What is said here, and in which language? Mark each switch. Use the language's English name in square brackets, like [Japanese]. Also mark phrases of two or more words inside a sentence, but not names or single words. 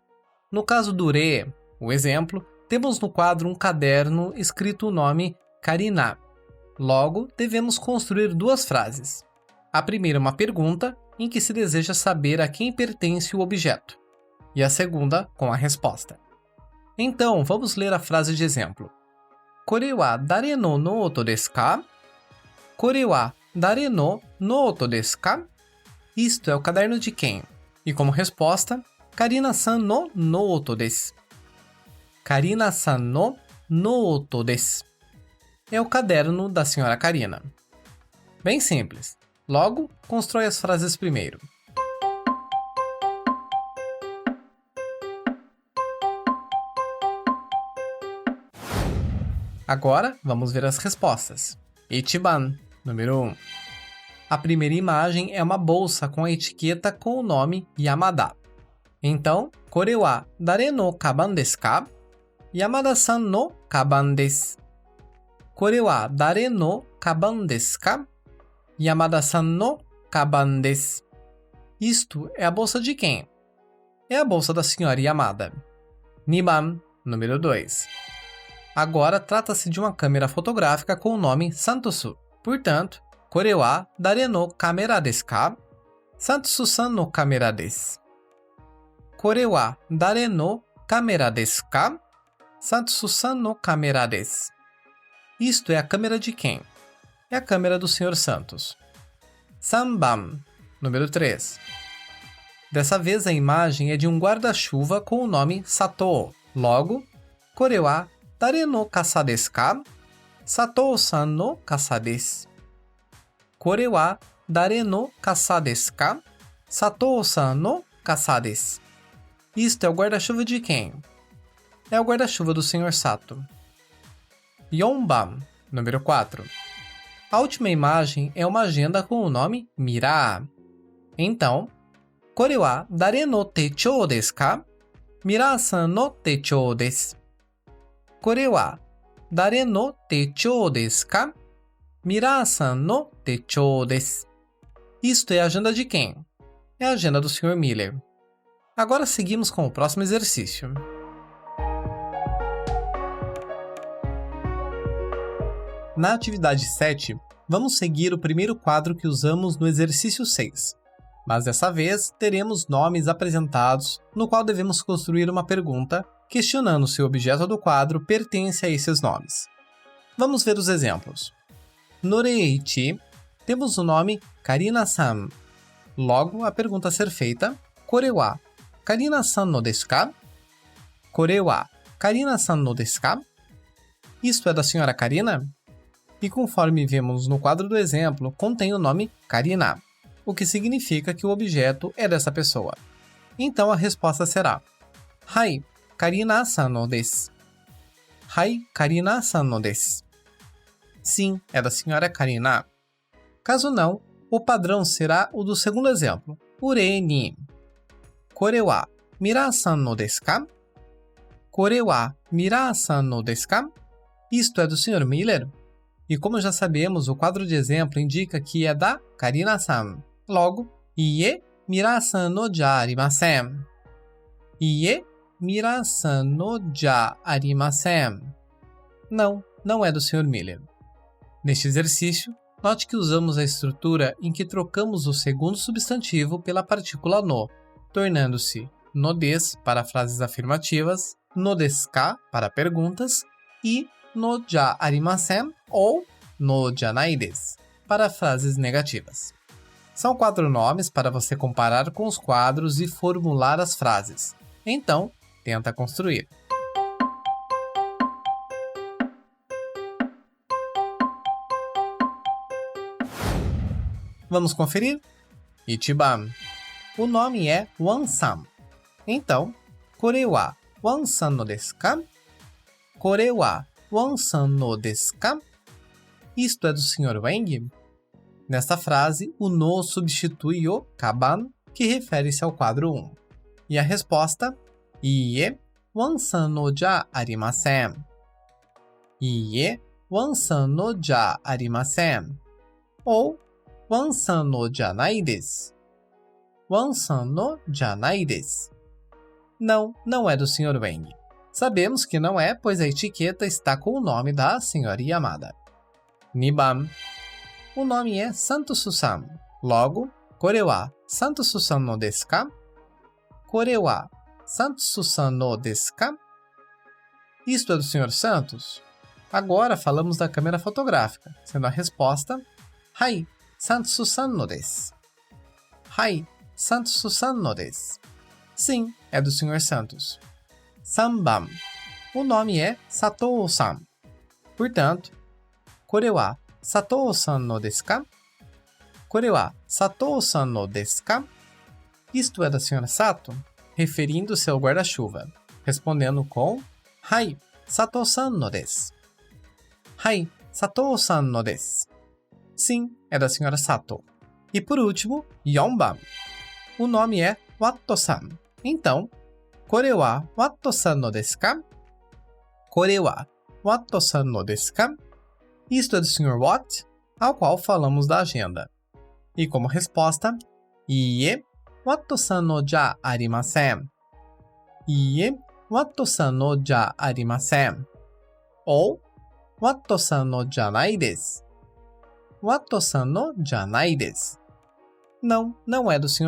[Portuguese] No caso do Re, o exemplo, temos no quadro um caderno escrito o nome Karina. Logo, devemos construir 2 frases. A primeira é uma pergunta, em que se deseja saber a quem pertence o objeto. E a segunda com a resposta. Então, vamos ler a frase de exemplo. [Japanese] これは誰のノートですか? これは誰のノートですか? [Portuguese] Isto é o caderno de quem? E como resposta, [Japanese] Karinaさんのノートです. Karinaさんのノートです. [Portuguese] É o caderno da senhora Karina. Bem simples. Logo, constrói as frases primeiro. Agora, vamos ver as respostas. Ichiban, número 1. A primeira imagem é uma bolsa com a etiqueta com o nome Yamada. Então, [Japanese] これは誰のかばんですか? Yamadaさんのかばんです. これは誰のかばんですか? Yamadaさんのかばんです. [Portuguese] Isto é a bolsa de quem? É a bolsa da senhora Yamada. 2番, número 2. Agora trata-se de uma câmera fotográfica com o nome Santosu. Portanto, [Japanese] これは誰のカメラですか? Santosuさんのカメラです. これは誰のカメラですか? Santosuさんのカメラです. [Portuguese] Isto é a câmera de quem? É a câmera do Sr. Santos. 3番, número 3. Dessa vez a imagem é de um guarda-chuva com o nome Satou. Logo, [Japanese] これは誰の傘ですか? Satouさんの傘です. これは誰の傘ですか? Satouさんの傘です. [Portuguese] Isto é o guarda-chuva de quem? É o guarda-chuva do Sr. Sato. 4番, número 4. A última imagem é uma agenda com o nome Mira. Então, [Japanese] これは誰の手帳ですか? Miraさんの手帳です. これは誰の手帳ですか? Miraさんの手帳です. [Portuguese] Isto é a agenda de quem? É a agenda do Sr. Miller. Agora seguimos com o próximo exercício. Na atividade 7, vamos seguir o primeiro quadro que usamos no exercício 6. Mas dessa vez teremos nomes apresentados, no qual devemos construir uma pergunta, questionando se o objeto do quadro pertence a esses nomes. Vamos ver os exemplos. No Reichi, temos o nome Karina-san. Logo, a pergunta a ser feita, [Japanese] これは Karina-san no desu ka? これは Karina-san no desu ka? [Portuguese] Isto é da senhora Karina? E conforme vemos no quadro do exemplo, contém o nome Karina, o que significa que o objeto é dessa pessoa. Então a resposta será: [Japanese] はい、 Karina-san no desu. はい、 Karina-san no desu. [Portuguese] Sim, é da senhora Karina. Caso não, o padrão será o do segundo exemplo, o re ni. [Japanese] これは Miraさんのですか? これは Miraさんのですか? [Portuguese] Isto é do Sr. Miller? E como já sabemos, o quadro de exemplo indica que é da Karina-san. [Japanese] Logo, いいえ Miraさんのじゃありません. いいえ Miraさんのじゃありません. [Portuguese] Não, não é do Sr. Miller. Neste exercício, note que usamos a estrutura em que trocamos o segundo substantivo pela partícula no, tornando-se [Japanese] のです [Portuguese] para frases afirmativas, [Japanese] のですか [Portuguese] para perguntas e [Japanese] のじゃありません [Portuguese] ou [Japanese] のじゃないです [Portuguese] para frases negativas. São 4 nomes para você comparar com os quadros e formular as frases. Então, tenta construir. Vamos conferir? Ichiban. O nome é Wan-san. Então, [Japanese] これは Wanさんのですか? これは Wanさんのですか? [Portuguese] Isto é do Sr. Wang? Nesta frase, o no substitui o kaban, que refere-se ao quadro 1. E a resposta? [Japanese] Ie, Wanさんのじゃありません. いいえ、Wanさんのじゃありません. Ou Wanさんのじゃないです. Wanさんのじゃないです. [Portuguese] Não, não é do Sr. Wang. Sabemos que não é, pois a etiqueta está com o nome da Sra. Yamada. 2番. O nome é Santosu-san. Logo, [Japanese] これは Santosu-san no desu ka? これは Santosu-san no desu ka? [Portuguese] Isto é do Sr. Santos? Agora falamos da câmera fotográfica, sendo a resposta: [Japanese] はい、 Santosu-san no desu. はい、 Santosu-san no desu. [Portuguese] Sim, é do Sr. Santos. 3番. O nome é Satou-san. Portanto, [Japanese] これはSatouさんのですか? これは Satouさんのですか? [Portuguese] Isto é da Sra. Sato? Referindo-se ao guarda-chuva, respondendo com [Japanese] はい、Satouさんのです. はい、 Satou-san no desu. [Portuguese] Sim, é da Sra. Sato. E por último, 4番. O nome é Watto-san. Então, [Japanese] これは Wattoさんのですか? これは Wattoさんのですか? [Portuguese] Isto é do Sr. Watt, ao qual falamos da agenda. E como resposta, Ie, [Japanese] Wattoさんのじゃありません. いいえ、Watoさんのじゃありません. Ou Watoさんのじゃないです. Watoさんのじゃないです. [Portuguese] Não, não é do Sr.